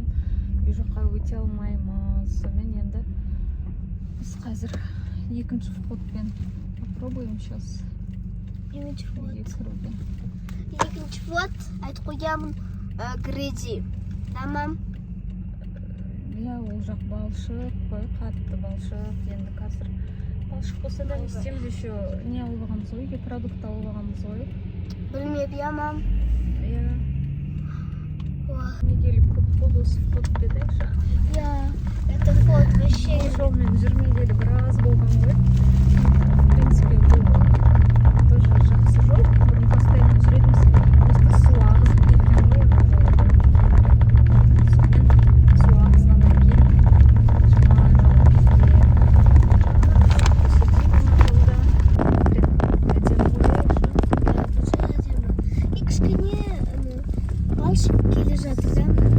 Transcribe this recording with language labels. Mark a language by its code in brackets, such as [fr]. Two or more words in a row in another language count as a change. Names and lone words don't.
[kk] Үй жаққа өте алмаймыз. Сонымен енді біз қазір екінші входпен [ru] попробуем сейчас. [kk] Екінші вход, айтып қоямын, греди. Тамам. Иә, ол жақ балшық қой, қатты балшық. Енді қазір балшық болса да не істейміз, еще не алып алғанбыз ғой, үйге продукт алып алғанбыз ғой. Білмеп, я, мам. Иә. Неделі көп болды осы вход деді Айша. [ru] Я, это вход вообще. [kk] Бұл жолмен жүрмегелі біраз болған ғой. [ru] В принципе, [kk] бұл тоже жақсы жол. Бұрын постоянно жүретінбіз. Просто су ағызып кеткен ғой. Сонымен су ағызғаннан кейін жаман жол бізге. Балшық келе жатыр, да?